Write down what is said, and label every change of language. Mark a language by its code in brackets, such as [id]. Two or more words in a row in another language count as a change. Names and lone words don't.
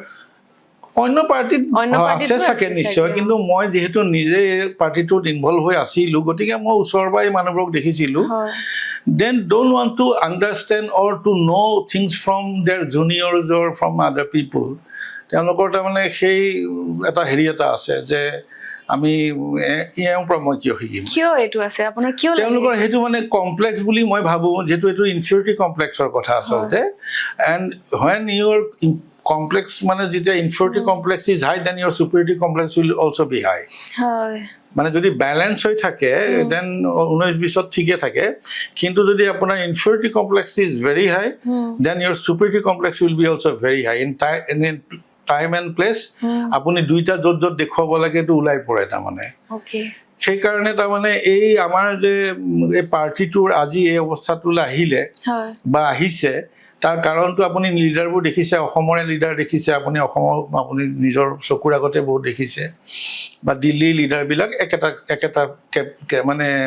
[as] অন্য পাৰ্টিত আছে চাগে নিশ্চয় কিন্তু মই যিহেতু নিজে পাৰ্টিটোত ইনভলভ হৈ আছিলোঁ গতিকে মই ওচৰৰ পৰা এই মানুহবোৰক দেখিছিলোঁ [en] then don't want to understand or to know things from their juniors or from other people [as] তেওঁলোকৰ তাৰমানে সেই এটা হেৰি এটা আছে যে আমি ইয়াৰ পৰা মই কিয় শিকিম কিয় এইটো আছে আপোনাৰ কিয় তেওঁলোকৰ সেইটো মানে কমপ্লেক্স বুলি মই ভাবোঁ যিহেতু এইটো [en] inferiority complex [as] কথা আচলতে [en] and when your complex [as] মানে যেতিয়া [en] inferiority complex is high then your superiority complex will also be high [as] হয় মানে যদি ব্যালেন্স হৈ থাকে দেন 19-20 ঠিকে থাকে কিন্তু যদি আপোনাৰ [en] inferiority complex is very high then your superiority complex will be also very high in time and place [as] আপুনি দুইটা যত দেখুৱাব লাগে তো উলাই পৰে তা মানে ওকে সেই কাৰণে তা মানে এই আমাৰ যে এই পাৰ্টিটোৰ আজি এই অৱস্থাটোলৈ আহিলে বা আহিছে তাৰ কাৰণটো আপুনি লিডাৰবোৰ দেখিছে অসমৰে লিডাৰ দেখিছে আপুনি অসমৰ আপুনি নিজৰ চকুৰ আগতে বহুত দেখিছে বা দিল্লী লিডাৰবিলাক একেটা মানে